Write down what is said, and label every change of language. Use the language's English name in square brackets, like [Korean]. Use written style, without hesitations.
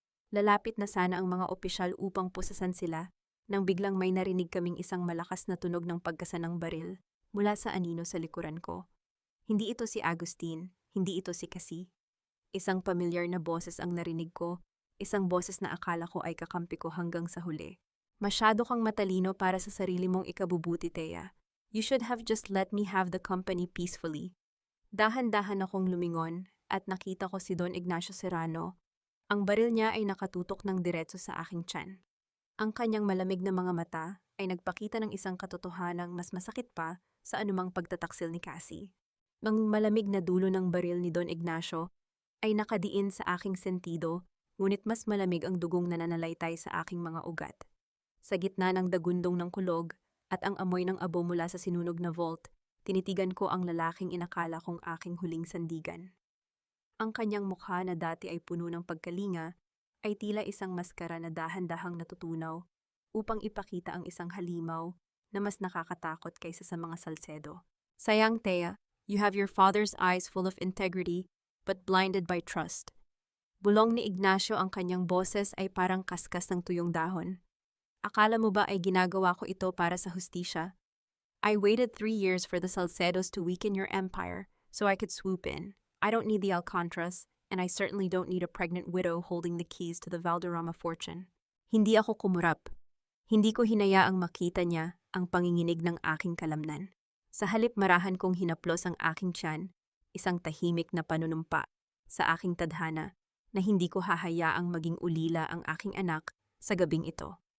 [Filipino] Lalapit na sana ang mga opisyal upang pusasan sila nang biglang may narinig kaming isang malakas na tunog ng pagkasa ng baril mula sa anino sa likuran ko. Hindi ito si Agustin, hindi ito si Cassie. Isang pamilyar na boses ang narinig ko, isang boses na akala ko ay kakampi ko hanggang sa huli. Masyado kang matalino para sa sarili mong ikabubuti, Thea. [English] You should have just let me have the company peacefully. [Filipino] Dahan-dahan akong lumingon at nakita ko si Don Ignacio Serrano. Ang baril niya ay nakatutok ng diretso sa aking tiyan. Ang kanyang malamig na mga mata ay nagpakita ng isang katotohanang mas masakit pa sa anumang pagtataksil ni Cassie. Ang malamig na dulo ng baril ni Don Ignacio ay nakadiin sa aking sentido, ngunit mas malamig ang dugong nananalaytay sa aking mga ugat. Sa gitna ng dagundong ng kulog at ang amoy ng abo mula sa sinunog na vault, tinitigan ko ang lalaking inakala kong aking huling sandigan. Ang kanyang mukha na dati ay puno ng pagkalinga ay tila isang maskara na dahan-dahang natutunaw upang ipakita ang isang halimaw na mas nakakatakot kaysa sa mga Salcedo. [English] Sayang, Thea, you have your father's eyes full of integrity but blinded by trust. [Filipino] Bulong ni Ignacio, ang kanyang boses ay parang kaskas ng tuyong dahon. Akala mo ba ay ginagawa ko ito para sa hustisya? [English] I waited 3 years for the Salcedos to weaken your empire so I could swoop in. I don't need the Alcantras, and I certainly don't need a pregnant widow holding the keys to the Valderrama fortune. [Filipino] Hindi ako kumurap. Hindi ko hinayaang makita niya ang panginginig ng aking kalamnan. Sa halip marahan kong hinaplos ang aking tiyan, isang tahimik na panunumpa sa aking tadhana na hindi ko hahayaang maging ulila ang aking anak sa gabing ito.